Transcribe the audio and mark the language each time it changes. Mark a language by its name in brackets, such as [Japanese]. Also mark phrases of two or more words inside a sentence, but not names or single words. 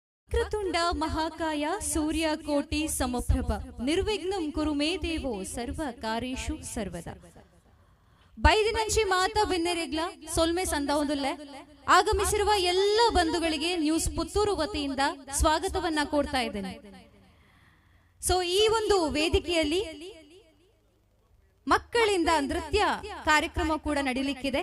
[Sanskrit] ವಕ್ರತುಂಡ ಮಹಾಕಾಯ ಸೂರ್ಯಕೋಟಿ ಸಮಪ್ರಭ ನಿರ್ವಿಘ್ನಂ ಕುರು ಮೇ ದೇವೋ ಸರ್ವ ಕಾರ್ಯೇಷು ಸರ್ವದಾ. [Tulu] ಬೈದಿನಂಚಿ ಮಾತಾ ಬೆನ್ನೆರೆಗ್ಲ ಸೊಲ್ಮೆ ಸಂದಾವುದಲ್ಲೇ [Kannada] ಆಗಮಿಸಿರುವ ಎಲ್ಲ ಬಂಧುಗಳಿಗೆ ನ್ಯೂಸ್ ಪುತ್ತೂರು ವತಿಯಿಂದ ಸ್ವಾಗತವನ್ನ ಕೋರ್ತಾ ಇದ್ದೇನೆ. ಸೊ ಈ ಒಂದು ವೇದಿಕೆಯಲ್ಲಿ ಮಕ್ಕಳಿಂದ ನೃತ್ಯ ಕಾರ್ಯಕ್ರಮ ಕೂಡ ನಡೀಲಿಕ್ಕಿದೆ.